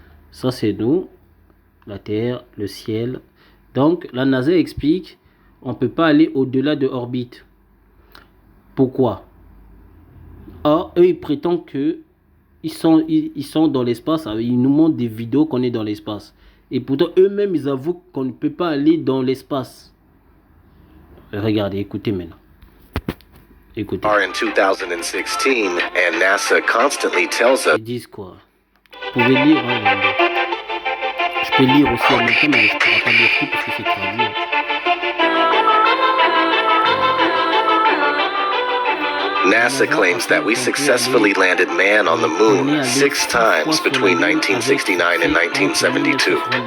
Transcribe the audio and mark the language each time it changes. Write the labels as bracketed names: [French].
[French] Ça, c'est nous, la Terre, le ciel. Donc, la NASA explique on ne peut pas aller au-delà de orbite. Pourquoi? Or, eux, ils prétendent que ils sont dans l'espace, ils nous montrent des vidéos qu'on est dans l'espace. Et pourtant, eux-mêmes, ils avouent qu'on ne peut pas aller dans l'espace. Regardez, écoutez maintenant. Écoutez. [English] are in 2016, and NASA constantly tells us [French] Ils disent quoi? Vous pouvez lire, hein, je peux lire aussi en même temps, mais je ne pourrai pas lire tout parce que c'est traduit. [English] NASA claims that we successfully landed man on the moon 6 times between 1969 and 1972.